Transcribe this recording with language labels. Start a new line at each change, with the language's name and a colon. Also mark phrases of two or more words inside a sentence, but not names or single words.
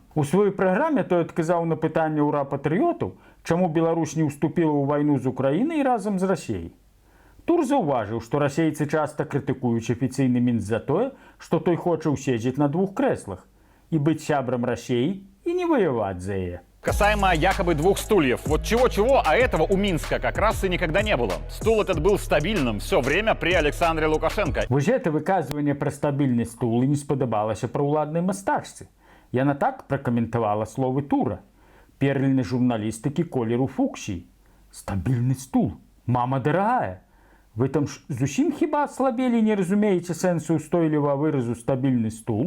Belarusian: У сваёй праграме той адказаў на пытанне ўра патрыётаў, чаму Беларусь не ўступіла ў вайну з Украінай разам з Расіяй. Тур заўважыў, што расейцы часта крытыкуюць афіцыйны Мінск за тое, што той хоча ўседзець на двух крэслах і быць сябрам Расіі і не воевать за яе.
Russian: Касаемо якобы двух стульев. Вот чего-чего, а этого у Минска как раз и никогда не было. Стул этот был стабильным все время при Александре Лукашенко.
Belarusian: Вось гэта выказванне пра стабільны стул і не спадабалася праўладнай мастачцы. Яна так пракаментавала словы Тура. Перліны журналістыкі колеру фуксій. Стабільны стул. Мама дарагая. Вы там зусім хіба аслабелі, не разумееце сэнсу ўстойлівага выразу стабільны стул?